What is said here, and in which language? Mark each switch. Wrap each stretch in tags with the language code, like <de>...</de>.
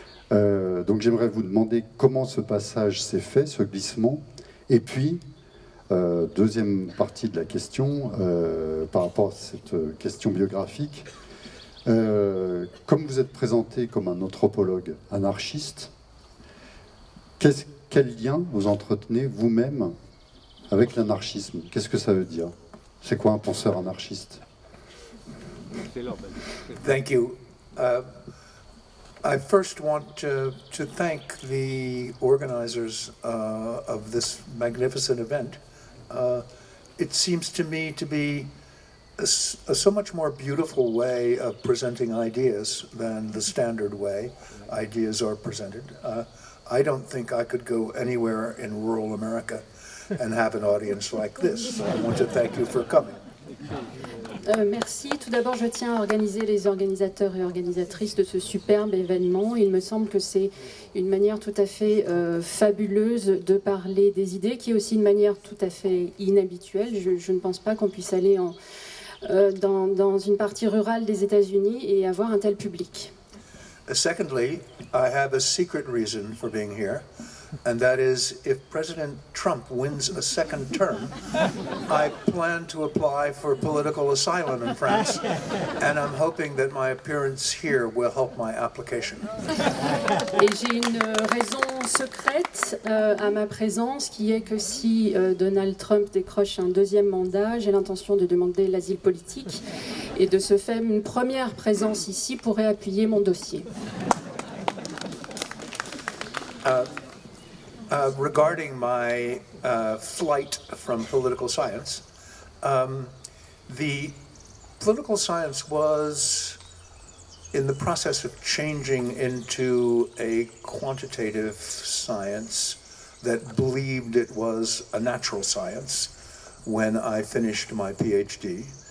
<fr>Donc j'aimerais vous demander comment ce passage s'est fait, ce glissement, et puis, deuxième partie de la question, par rapport à cette question biographique, comme vous êtes présenté comme un anthropologue anarchiste, quel lien vous entretenez vous-même avec l'anarchisme? Qu'est-ce que ça veut dire? C'est quoi un penseur anarchiste?</fr> <en>Thank you. I first want to thank the organizers of this magnificent event. It seems to me to be a so much more beautiful way of presenting ideas than the standard way ideas are presented. I don't think I could go anywhere in rural America and have an audience like this. So I want to thank you for coming.</en> <fr>Merci. Tout d'abord, je tiens à organiser les organisateurs et organisatrices de ce superbe événement. Il me semble que c'est une manière tout à fait fabuleuse de parler des idées, qui est aussi une manière tout à fait inhabituelle. Je ne pense pas qu'on puisse aller dans une partie rurale des États-Unis et avoir un tel public.</fr> <en>Secondly, I have a secret reason for being here. And that is, if President Trump wins a second term, I plan to apply for political asylum in France, and I'm hoping that my appearance here will help my application.</en> <fr>Et j'ai une raison secrète à ma présence, qui est que si Donald Trump décroche un deuxième mandat, j'ai l'intention de demander l'asile politique, et de ce fait, une première présence ici pourrait appuyer mon dossier.</fr> <en>Regarding my flight from political science, the political science was in the process of changing into a quantitative science that believed it was a natural science when I finished my PhD.</en>